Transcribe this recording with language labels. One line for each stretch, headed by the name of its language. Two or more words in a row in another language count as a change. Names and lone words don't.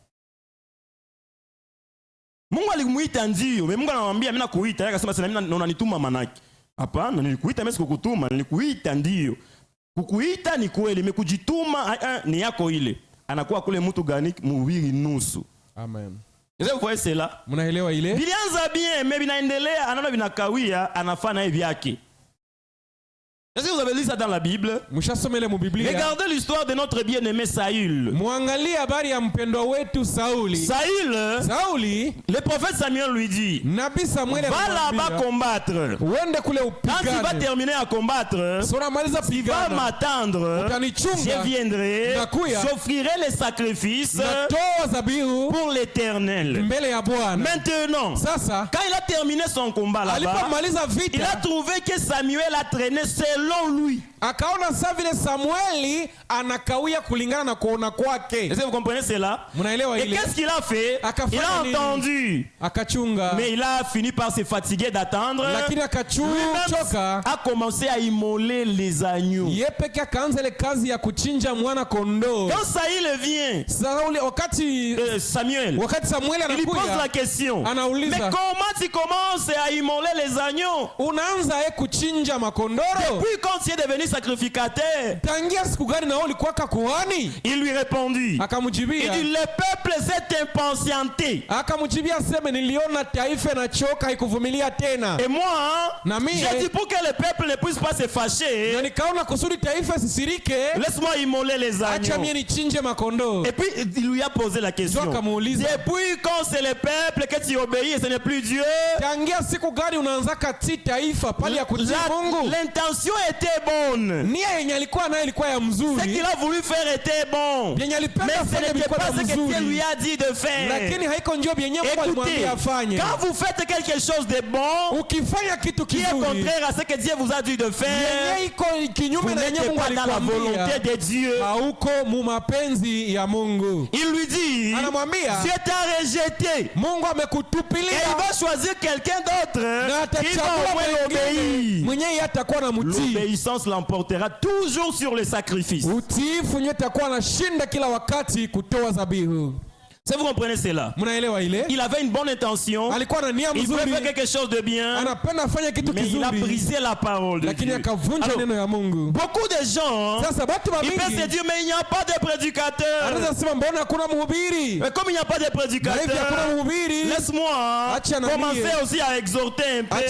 Swahili: Mungu alimuita ndio, Mungu anamwambia mimi nakuita, yeye akasema sasa mimi unanituma manaki. Hapana, nilikuita mimi sikukutuma, nilikuita ndio. Kukuita ni kweli, nimekujituma ni yako ile. Anakuwa kule mtu gani? Mhubiri nusu. Amen.
French: Vous voyez cela?
Swahili: Mnaelewa ile? Vilianza
French: bien, mais
Swahili: vinaendelea, anaona vinakawia, anafanya hivi yake.
French: Est-ce que vous avez lu ça dans la Bible? Regardez l'histoire de notre bien-aimé Saül. Saül, le prophète Samuel lui dit, va là-bas combattre. Quand tu vas terminer à combattre, tu vas m'attendre, je viendrai, j'offrirai les sacrifices pour l'Éternel. Maintenant, quand il a terminé son combat là-bas, il a trouvé que Samuel a traîné selon lui.
Swahili: Akaona sasa vile Samueli anakawia kulingana na kuona kwake.
French: Est-ce que vous comprenez cela? Et qu'est-ce qu'il a fait? Il a entendu.
Swahili: Akachunga.
French: Mais il a fini par se fatiguer d'attendre.
Swahili: Lakini akachoka.
French: A commencé à immoler les agneaux.
Swahili: Yepeke akaanza ile kazi ya kuchinja mwana kondoo.
French: Quand Saül vient, Samuel, il pose la question.
Swahili: Anauliza.
French: Mais comment tu commences à immoler les agneaux?
Swahili: Unaanza kuchinja makondoro?
French: Depuis quand tu es devenu sacrificateur?
Swahili: Tangia siku gani na ulikuwa kuhani?
French: Il lui répondit.
Swahili: Akamjibia.
French: Il dit le peuple s'est impatienté.
Swahili: Akamjibia sema niliona taifa na choka haikuvumilia tena.
French: Et moi, j'ai dit pour que le peuple ne puisse pas se fâcher.
Swahili: Na nikaona kusudi taifa sisirike.
French: Laisse-moi immoler les agneaux.
Swahili: Acha mimi nichinje makondoo.
French: Et puis il lui a posé la question. Depuis quand c'est le peuple que tu obéis et ce n'est plus Dieu?
Swahili: Tangia siku gani unaanza kati taifa pali ya kutii Mungu?
French: L'intention était bonne.
Swahili: Nia yenye alikuwa nayo ilikuwa ya mzuri.
French: Ce qu'il a voulu faire était bon. Mais ce n'était pas ce que Dieu lui a dit de faire.
Swahili: Lakini haiko njoo byenye Mungu alimwambia afanye.
French: Quand vous faites quelque chose de bon,
Swahili: ukifanya kitu
French: qui est contraire à ce que Dieu vous a dit de faire, vous n'êtes pas dans la volonté de Dieu.
Swahili: Hauko mu mapenzi ya Mungu.
French: Il lui dit, Dieu t'a rejeté.
Swahili: Mungu amekutupilia.
French: Et il va choisir quelqu'un d'autre qui va au moins obéir.
Swahili: Mwenye atakuwa na mtii.
French: L'obéissance l'emportera toujours sur le sacrifice.
Swahili: Utiifu ndio atakuwa anashinda kila wakati kutoa dhabihu.
French: Si vous comprenez cela, il avait une bonne intention, il voulait faire quelque chose de bien, mais il a brisé la parole de Dieu. Alors, beaucoup de gens, ils peuvent se dire, mais il n'y a pas de prédicateur. Mais comme il n'y a pas de prédicateur, laisse-moi commencer aussi à exhorter un peu.